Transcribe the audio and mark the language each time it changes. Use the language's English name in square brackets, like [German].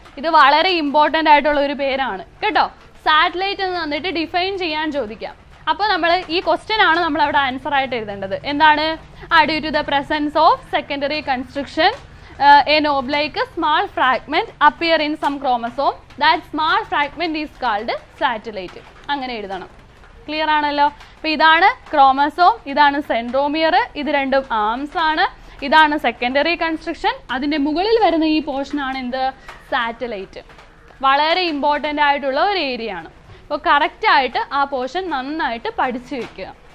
[Malayalam] ഇത് വളരെ ഇമ്പോർട്ടൻ്റ് ആയിട്ടുള്ള ഒരു പേരാണ് കേട്ടോ. സാറ്റലൈറ്റ് എന്ന് തന്നിട്ട് ഡിഫൈൻ ചെയ്യാൻ ചോദിക്കാം. അപ്പോൾ നമ്മൾ ഈ ക്വസ്റ്റ്യൻ ആണ് നമ്മൾ അവിടെ ആൻസർ ആയിട്ട് എഴുതേണ്ടത്. എന്താണ്? [English] Due to the presence of secondary construction a knob like small fragment appear in some chromosome. That small fragment is called satellite. [Malayalam] അങ്ങനെ എഴുതണം. ക്ലിയർ ആണല്ലോ? അപ്പോൾ ഇതാണ് ക്രോമസോം, ഇതാണ് സെൻട്രോമിയർ, ഇത് രണ്ടും ആംസ് ആണ്. ഇതാണ് സെക്കൻഡറി കൺസ്ട്രക്ഷൻ. അതിൻ്റെ മുകളിൽ വരുന്ന ഈ പോർഷൻ ആണ് എന്ത്? സാറ്റലൈറ്റ്. വളരെ ഇമ്പോർട്ടൻ്റ് ആയിട്ടുള്ള ഒരു ഏരിയ ആണ്. അപ്പോൾ കറക്റ്റായിട്ട് ആ പോർഷൻ നന്നായിട്ട് പഠിച്ചു വെക്കുക.